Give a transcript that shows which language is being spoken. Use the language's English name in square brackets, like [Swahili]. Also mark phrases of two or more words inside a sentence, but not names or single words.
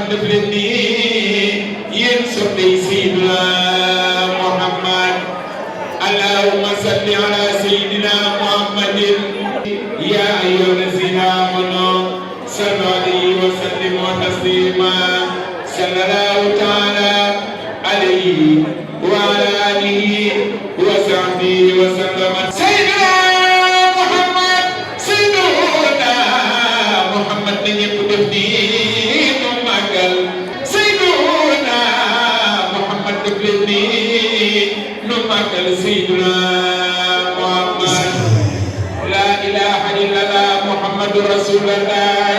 [Wolof] def leen ni yéen soppi Seydina Muhammad [Arabic] اللهم صل على سيدنا محمد يا أيها الذين آمنوا صلوا عليه وسلموا تسليما صلى الله تعالى عليه وعلى آله وصحبه وسلم [Wolof] Seydina Muhammad Seydina Muhammad na ñëpp def ni mu màggal Seydina Muhammad def leen ni nu màggal Seydina Muhammad [Arabic] لا إله إلا الله محمد رسول الله.